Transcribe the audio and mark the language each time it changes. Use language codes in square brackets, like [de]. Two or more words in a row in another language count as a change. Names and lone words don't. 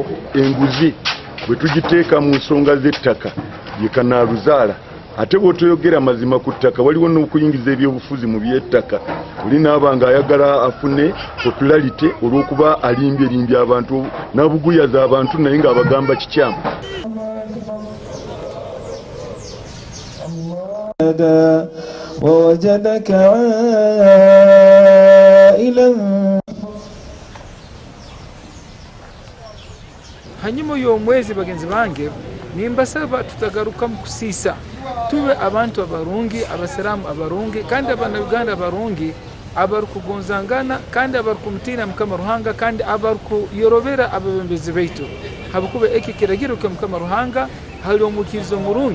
[lg] Enguzi bwe tugiteeka mu nsonga z'ettaka ye kanaaluzaala, ate bw'otoyogera mazima ku ttaka waliwo n'okuyingiza ebyobufuzi mu by'ettaka. Oli naaba ng'ayagala afune popularity olw'okuba alimbye abantu n'abuguyaza abantu naye ng'abagamba kikyamu. [ar] ووجدك عائلا. [nyo] Hanyuma y'omwezi bagenzi bange nimbasaba tutagaruka mu kusiisa, tube abantu abarungi, abasiraamu abarungi kandi abannayuganda abarungi abarukugonzangana kandi abarukumutina Mukama Ruhanga kandi abarukuyorobera abebembezi baitu habikuba eki kiragiro ke Mukama Ruhanga hali omukirizo murungi.